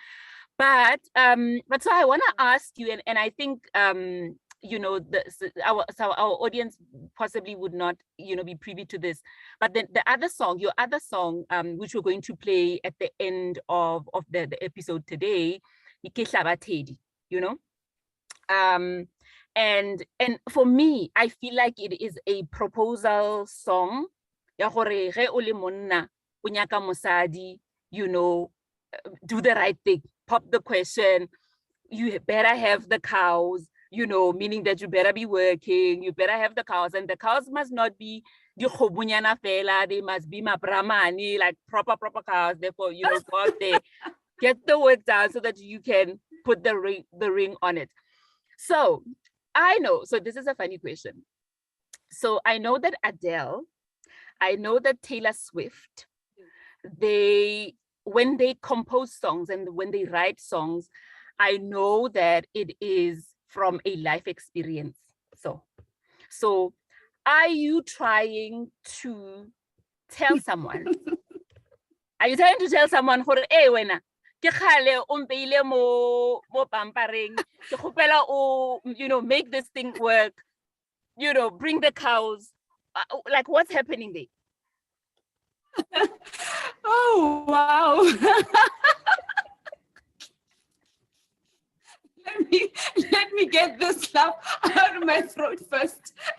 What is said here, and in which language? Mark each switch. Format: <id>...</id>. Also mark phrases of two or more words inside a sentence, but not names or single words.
<en>But so I want to ask you, and I think you know, our audience possibly would not, you know, be privy to this. But then your other song, which we're going to play at the end of the episode today, you know. And for me, I feel like it is a proposal song.</en> <tn>Ya gore ge o le monna o nyaka mosadi,</tn> <en>you know, do the right thing, pop the question, you better have the cows, you know, meaning that you better be working, you better have the cows, and the cows must not be</en> <tn>di khobunyana fela,</tn> <en>they must be mabramani, like proper cows. Therefore, you know, go out there, get the work done so that you can put the ring on it. So I know, so this is a funny question. So I know that Adele, I know that Taylor Swift, when they compose songs and when they write songs, I know that it is from a life experience. So are you trying to tell someone? Are you trying to tell someone,</en> <tn>hey, wena, ke khale o mpeile mo pampering, ke khopela o,</tn> <en>you know, make this thing work, you know, bring the cows, like what's happening there? Oh wow. let me get this laugh out of my throat first.</en>